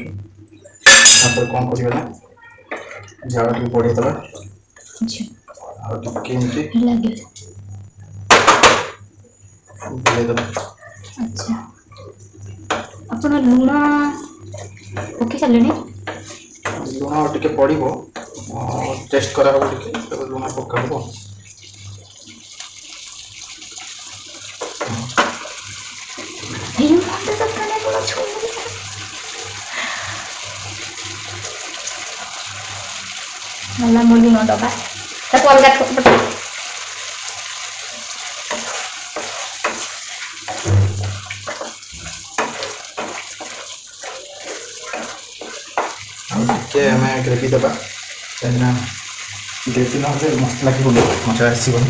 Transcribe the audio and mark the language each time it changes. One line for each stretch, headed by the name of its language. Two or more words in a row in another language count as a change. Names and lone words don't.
Odia: ତାପରେ କ'ଣ କରିବା ନା ଜାଳ ଟିକେ ବଢ଼େଇଦେବା, ଆଉ ଟିକେ ଏମିତି ଲାଗେ। ବୁଲେଇଦେବା। ଆଚ୍ଛା ଆପଣ ଲୁଣ ପକେଇ ସାରିଲେଣି? ଲୁଣ ଆଉ ଟିକେ ପଡ଼ିବ, ଟେଷ୍ଟ କରାହବ ଟିକେ, ତାପରେ ଲୁଣ ପକାହବ। मला मुली नो डबा तर अलगा ଟିକେ ଆମେ ଗ୍ରେଭି ଦେବା, କାହିଁକିନା ଗ୍ରେଭି ନହେଲେ ମସଲା କି ମଜା ଆସିବନି।